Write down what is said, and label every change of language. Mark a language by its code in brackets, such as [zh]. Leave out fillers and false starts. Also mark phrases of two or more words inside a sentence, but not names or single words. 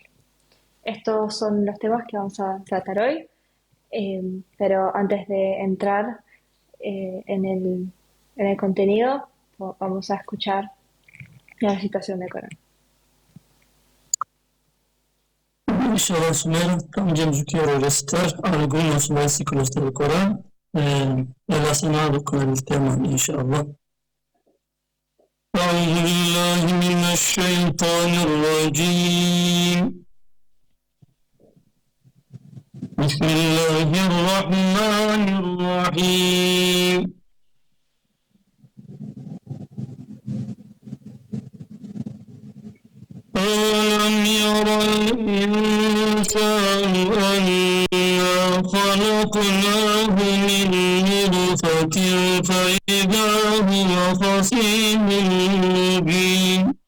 [es] Estos son los temas que vamos a tratar hoy, pero antes de entrar en el contenido, vamos a escuchar la recitación de Corán. [ar] إن شاء الله, [es] señora, también yo quiero recitar algunos versículos del Corán relacionados con el tema, [ar] إن شاء الله. أعوذ بالله من الشيطان الرجيم. بسم الله الرحمن الرحيم. أَوَلَمْ يَرَ الْإِنسَانُ أَنَّا خَلَقْنَاهُ مِنْ نُطْفَةٍ فَإِذَا هُوَ خَصِيمٌ مُّبِينٌ